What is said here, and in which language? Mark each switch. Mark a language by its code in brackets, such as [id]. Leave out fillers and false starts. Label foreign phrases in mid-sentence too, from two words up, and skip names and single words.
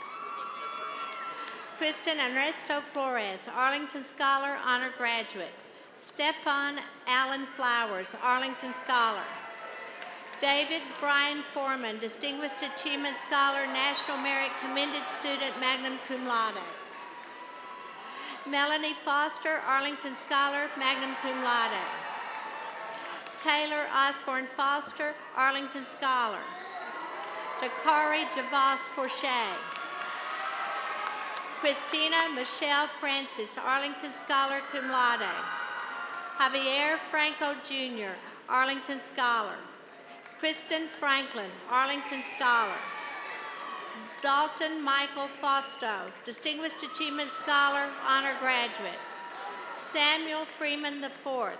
[en] Kristen Ernesto Flores, Arlington Scholar, Honor Graduate. Stefan Allen Flowers, Arlington Scholar. David Brian Foreman, Distinguished Achievement Scholar, National Merit Commended Student, [la] magna cum laude. [en] Melanie Foster, Arlington Scholar, [la] magna cum laude. [en] Taylor Osborne Foster, Arlington Scholar. Dakari Javas Forche. Christina Michelle Francis, Arlington Scholar, [la] cum laude. [en] Javier Franco Jr., Arlington Scholar. Kristen Franklin, Arlington Scholar. Dalton Michael Fausto, Distinguished Achievement Scholar, Honor Graduate. Samuel Freeman IV.